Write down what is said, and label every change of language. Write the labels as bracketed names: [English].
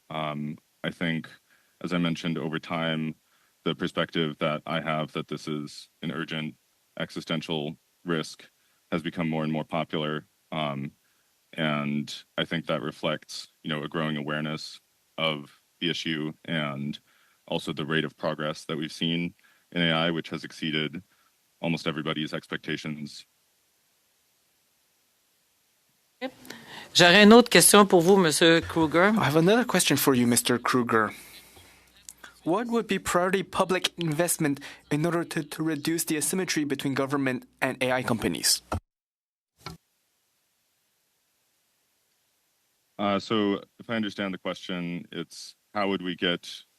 [English] I think, as I mentioned, over time, the perspective that I have that this is an urgent existential risk has become more and more popular. And I think that reflects, a growing awareness of the issue and also the rate of progress that we've seen in AI, which has exceeded almost everybody's expectations. [French] J'aurais une autre question pour vous, Monsieur Kruger. [English] I have another question for you, Mr. Kruger. What would be priority public investment in order to reduce the asymmetry between government and AI companies? So if I understand the question, it's how would we get